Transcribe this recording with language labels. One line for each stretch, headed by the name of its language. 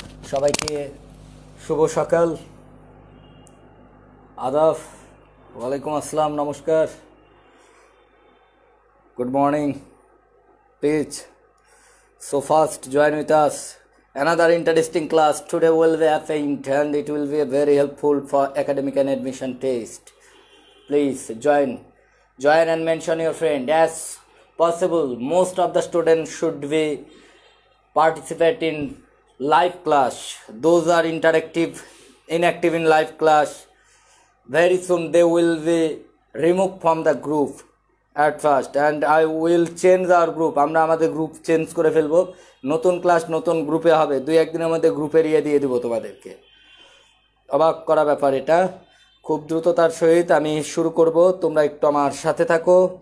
Bangla: সবাইকে শুভ সকাল, আদাব, ওয়ালাইকুম আসসালাম, নমস্কার,
English: good morning. Please, so fast join with us. Another interesting class today will be happened and it will be very helpful for academic and admission test. Please join and mention your friend. As possible, most of the students should be participate in live class. Those are inactive in live class, very soon they will be removed from the group at first, and I will change our group.
Bangla: আমরা আমাদের group change করে ফেলবো, নতুন class নতুন গ্রুপে হবে। 2-1 দিনের মধ্যে গ্রুপে দিয়ে দেবো তোমাদেরকে। অবাক করা ব্যাপার, এটা খুব দ্রুততার সহিত আমি শুরু করব, তোমরা একটু আমার সাথে থাকো।